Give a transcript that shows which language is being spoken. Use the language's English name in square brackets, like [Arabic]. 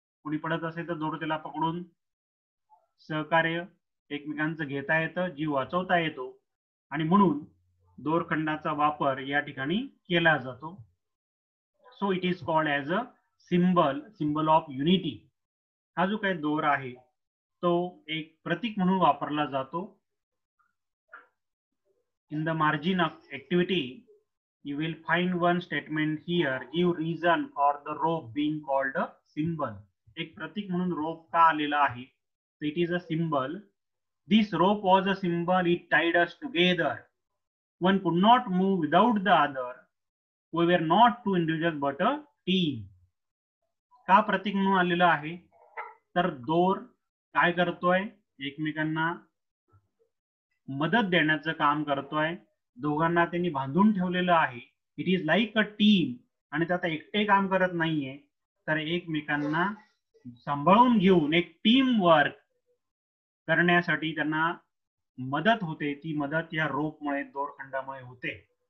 [Marathi] कोणी पडत असेल तर दोर त्याला पकडून सहकार्य एकमेकांचं घेता येतं, जीव वाचवता येतो आणि म्हणून दोरखंडाचा वापर या ठिकाणी केला जातो. [English] So it is called as a symbol of unity. [Marathi] हा जो काही दोर आहे तो एक प्रतीक म्हणून वापरला जातो. [English] In the margin of activity, you will find one statement here, give reason for the rope being called a symbol. [Marathi] एक प्रतीक म्हणून रोप का आलेला आहे? [English] So it is a symbol. This rope was a symbol. It tied us together. One could not move without the other. We were not two individuals but a team. [Marathi] का प्रतीक म्हणून आलेला आहे? तर दोर काय करतोय? एकमेकांना मदत देण्याचं काम करतोय. दोघांना त्यांनी बांधून ठेवलेलं आहे. [English] It is like a team. [Marathi] आणि त्यात एकटे काम करत नाहीये, तर एकमेकांना सांभाळून घेऊन एक टीम वर्क करण्यासाठी त्यांना मदत होते. ती मदत या रोपमुळे, दोरखंडामुळे होते.